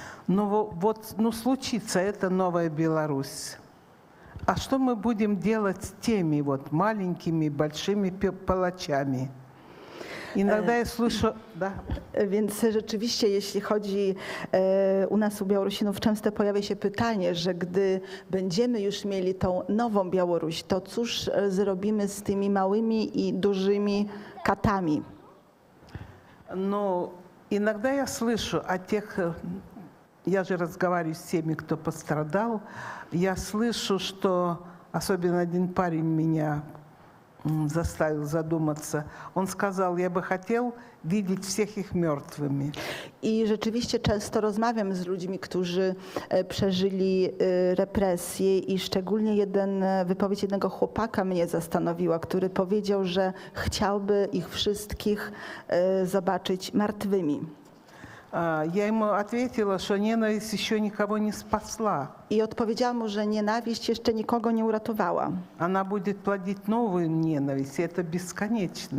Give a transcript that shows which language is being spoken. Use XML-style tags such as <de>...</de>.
<ru>Ну случится эта новая Беларусь. А что мы будем делать с теми вот маленькими, большими палачами? Иногда я слышу... Да.</ru> <pl>Więc rzeczywiście, jeśli chodzi u nas, u Białorusinów, często pojawia się pytanie, że gdy będziemy już mieli tą nową Białoruś, to cóż zrobimy z tymi małymi i dużymi katami?</pl> <ru>Но иногда я слышу о тех... Я же разговариваю с теми, кто пострадал. Я слышу, что особенно один парень меня заставил задуматься. Он сказал: я бы хотел видеть всех их мертвыми.</ru> <pl>I rzeczywiście często rozmawiam z ludźmi, którzy przeżyli represje i szczególnie wypowiedź jednego chłopaka mnie zastanowiła, który powiedział, że chciałby ich wszystkich zobaczyć martwymi.</pl> <ru>Я ему ответила, что ненависть еще никого не спасла.</ru> <pl>I odpowiedziałam mu, że nienawiść jeszcze nikogo nie uratowała.</pl> <ru>Она будет плодить новую ненависть, и это бесконечно.</ru>